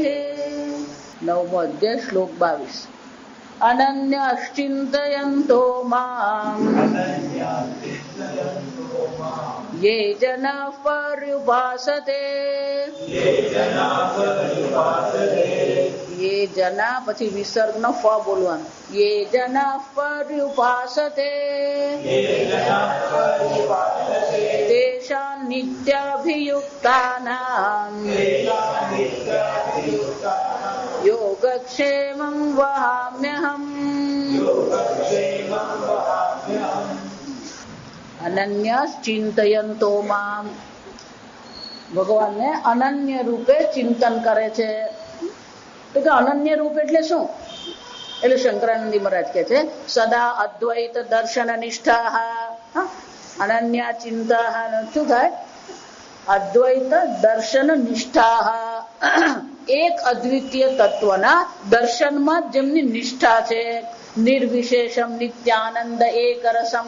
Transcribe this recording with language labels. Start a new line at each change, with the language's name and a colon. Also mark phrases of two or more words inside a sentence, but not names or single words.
Sanskrit: नवमो अध्याय श्लोक 22। अनन्यश्चिन्तयन्तो माम् ये जनाः पर्युपासते ये जना
Gujarati: પછી વિસર્ગનો ફ બોલવાનું
Sanskrit: ये जनाः पर्युपासते तेषां नित्याभियुक्तानां योगक्षेमं वहाम्यहम्। अनन्य चिंतयन्तो माम
Gujarati: ભગવાન ને અનન્ય રૂપે ચિંતન કરે છે। तो કે અનન્ય રૂપ એટલે શું? એટલે શંકરાનંદી મહારાજ કહે છે સદા અદ્વૈત દર્શન નિષ્ઠા અનન્ય ચિંતા શું થાય? અદ્વૈત દર્શન નિષ્ઠા એક અદ્વિતીય તત્વના દર્શનમાં જેમની નિષ્ઠા છે
Sanskrit: નિર્વિશેષમ નિત્યાનંદ એક રસમ।